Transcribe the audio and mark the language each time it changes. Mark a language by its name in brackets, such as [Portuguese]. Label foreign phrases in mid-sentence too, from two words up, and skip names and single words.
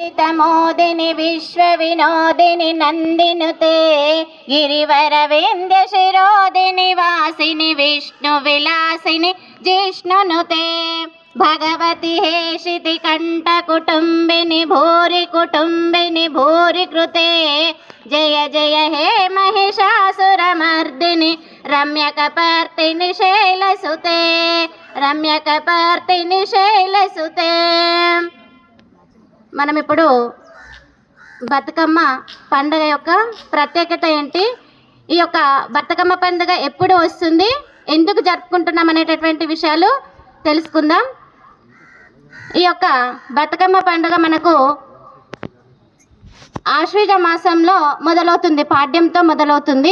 [Sanskrit] मोदिनि विश्वविनोदिनि नन्दिनुते गिरिवरविन्द्य शिरोदिनि वासिनि विष्णुविलासिनि जिष्णुनुते भगवति हेशिति कण्ठकुटुम्बिनि भूरि कुटुम्बिनि भूरि कृते जय जय हे महिषासुरमर्दिनि रम्यकपर्दिनि शैलसुते रम्यकपर्दिनि शैलसुते। [Telugu] మనం ఇప్పుడు బతుకమ్మ పండుగ యొక్క ప్రత్యేకత ఏంటి, ఈ యొక్క బతుకమ్మ పండుగ ఎప్పుడు వస్తుంది, ఎందుకు జరుపుకుంటున్నాం అనేటటువంటి విషయాలు తెలుసుకుందాం. ఈ యొక్క బతుకమ్మ పండుగ మనకు ఆశ్వీజ మాసంలో మొదలవుతుంది, పాడ్యంతో మొదలవుతుంది.